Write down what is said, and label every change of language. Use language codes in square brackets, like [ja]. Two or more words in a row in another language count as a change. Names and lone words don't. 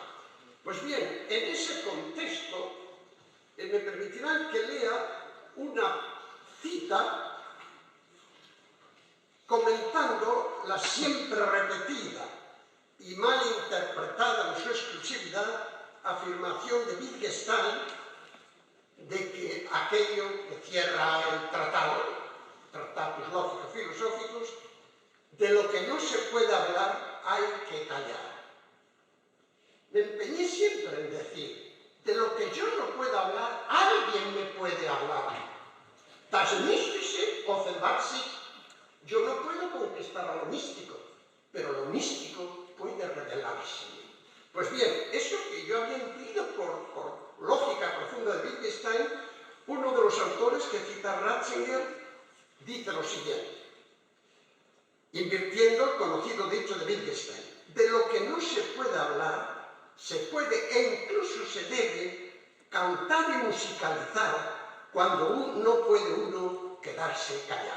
[es] Pues bien, en ese contexto, me permitirán que lea una cita comentando la siempre repetida y mal interpretada en su exclusividad afirmación de Wittgenstein de que aquello que cierra el tratado, tratados lógico-filosóficos, de lo que no se puede hablar hay que callar. Me empeñé siempre en decir, de lo que yo no puedo hablar, alguien me puede hablar. [de] Das mystische offenbart sich. [es] Yo no puedo conquistar a lo místico, pero lo místico puede revelarse. Pues bien, eso que yo había intuido por lógica profunda de Wittgenstein, uno de los autores que cita Ratzinger dice lo siguiente, invirtiendo el conocido dicho de Wittgenstein, de lo que no se puede hablar, se puede e incluso se debe cantar y musicalizar cuando no puede uno quedarse callado.